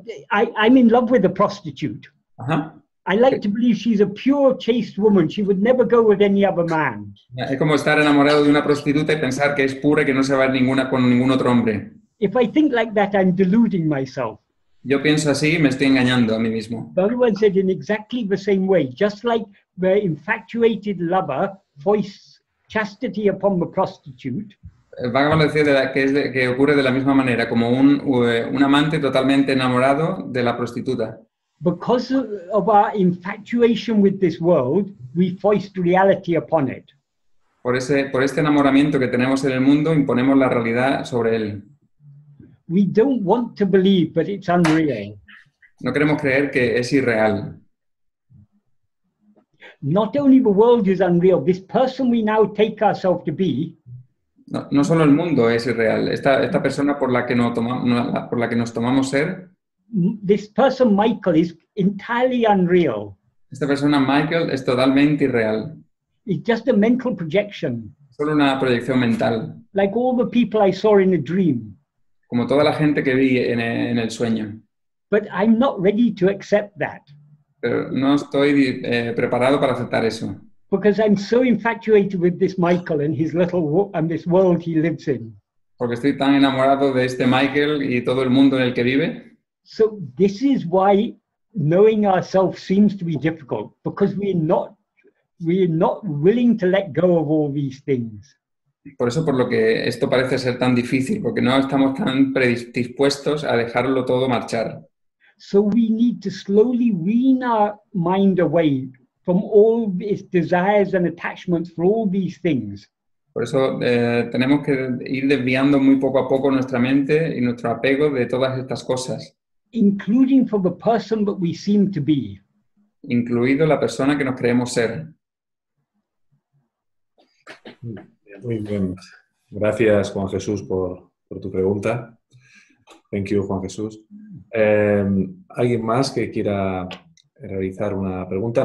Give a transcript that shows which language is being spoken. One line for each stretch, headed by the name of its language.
English: I'm in love with a prostitute.
Spanish: Ajá.
English: I like to believe she's a pure, chaste woman. She would never go with any other man.
Spanish: Es como estar enamorado de una prostituta y pensar que es pura y que no se va a ir con ningún otro hombre.
English: If I think like that, I'm deluding myself.
Spanish: Yo pienso así y me estoy engañando a mí mismo.
English: Bhagavan said in exactly the same way, just like the infatuated lover foists chastity upon the prostitute.
Spanish: Bhagavan decía que ocurre de la misma manera, como un amante totalmente enamorado de la prostituta.
English: Because of our infatuation with this world, we foist reality upon it.
Spanish: Por este enamoramiento que tenemos en el mundo, imponemos la realidad sobre él.
English: We don't want to believe that it's unreal.
Spanish: No queremos creer que es irreal.
English: Not only the world is unreal, this person we now take ourselves to be.
Spanish: No solo el mundo es irreal. Esta persona por la que nos tomamos ser.
English: This person Michael is entirely unreal.
Spanish: Esta persona Michael es totalmente irreal.
English: It's just a mental projection.
Spanish: Solo una proyección mental.
English: Like all the people I saw in a dream.
Spanish: Como toda la gente que vi en el sueño.
English: But I'm not ready to accept that.
Spanish: Pero no estoy preparado para aceptar eso.
English: Because I'm so infatuated with this Michael and his this world he lives in.
Spanish: Porque estoy tan enamorado de este Michael y todo el mundo en el que vive.
English: So this is why knowing ourselves seems to be difficult, because we're not willing to let go of all these things.
Spanish: Por eso, por lo que esto parece ser tan difícil, porque no estamos tan predispuestos a dejarlo todo marchar.
English: So we need to slowly wean our mind away from all its desires and attachments for all these things.
Spanish: Por eso tenemos que ir desviando muy poco a poco nuestra mente y nuestro apego de todas estas cosas.
English: Including for the person that we seem to be.
Spanish: Incluido la persona que nos creemos ser. Muy bien. Gracias, Juan Jesús, por tu pregunta.
English: Thank you, Juan Jesús.
Spanish: ¿Alguien más que quiera realizar una pregunta?